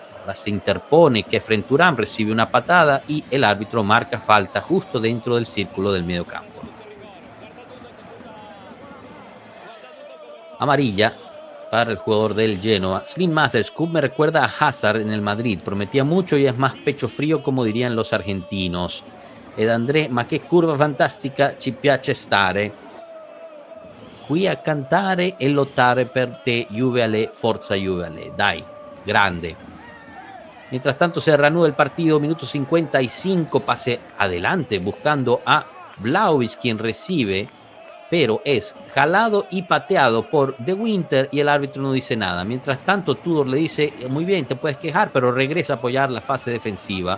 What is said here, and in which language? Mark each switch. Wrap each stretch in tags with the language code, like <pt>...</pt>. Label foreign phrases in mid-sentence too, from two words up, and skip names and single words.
<es>Se interpone que Frenturán recibe una patada y el árbitro marca falta justo dentro del círculo del medio campo. Amarilla para el jugador del Genoa. Slim Mathers, me recuerda a Hazard en el Madrid. Prometía mucho y es más pecho frío, como dirían los argentinos.</es> <it>Ed André, ma che curva fantastica ci piace stare. Qui a cantare e lottare per te, Juve Ale, forza Juve Ale. Dai, grande.</it> <es>Mientras tanto se reanuda el partido, minuto 55, pase adelante buscando a Vlahovic, quien recibe, pero es jalado y pateado por De Winter y el árbitro no dice nada. Mientras tanto Tudor le dice, muy bien, te puedes quejar, pero regresa a apoyar la fase defensiva.</es>